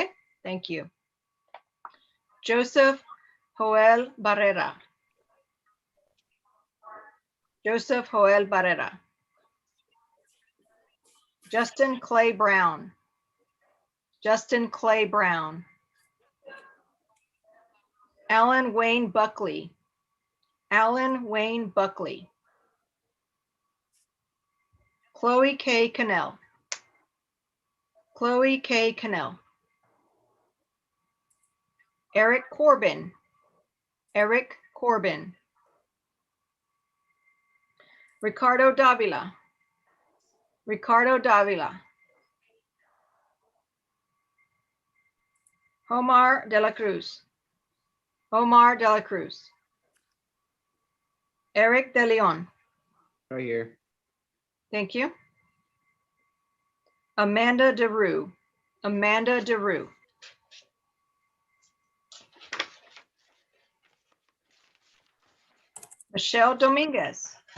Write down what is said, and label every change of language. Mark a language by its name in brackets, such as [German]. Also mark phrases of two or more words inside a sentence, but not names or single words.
[English] Thank you. Joseph Joel Barrera. Joseph Joel Barrera. Justin Clay Brown. Justin Clay Brown. Alan Wayne Buckley. Alan Wayne Buckley. Chloe K. Cannell. Chloe K. Cannell. Eric Corbin. Eric Corbin. Ricardo Davila. Ricardo Davila. Omar de la Cruz. Omar de la Cruz. Eric De Leon. Right here. Thank you. Amanda DeRue. Amanda DeRue. Michelle Dominguez.